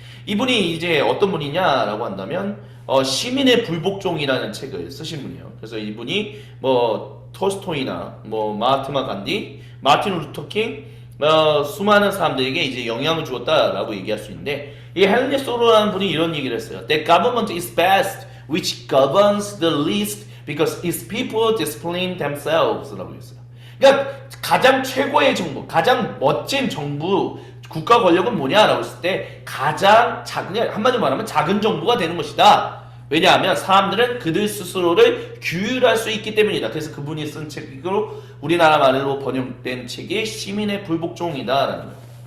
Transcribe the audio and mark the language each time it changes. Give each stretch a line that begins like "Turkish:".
Korean: 이분이 이제 어떤 분이냐라고 한다면 시민의 불복종이라는 책을 쓰신 분이에요. 그래서 이분이 뭐 톨스토이나 뭐 마하트마 간디, 마틴 루터킹 수많은 사람들에게 이제 영향을 주었다라고 얘기할 수 있는데, 이 헨리 소로라는 분이 이런 얘기를 했어요.
English: The government is best which governs the least because its people discipline themselves
Korean: 라고 했어요. 그러니까 가장 최고의 정부, 가장 멋진 정부, 국가 권력은 뭐냐라고 했을 때 가장 작은, 한마디로 말하면 작은 정부가 되는 것이다. 왜냐하면 사람들은 그들 스스로를 규율할 수 있기 때문이다. 그래서 그분이 쓴 책으로 우리나라 말로 번역된 책이 시민의 불복종이다라는 거예요.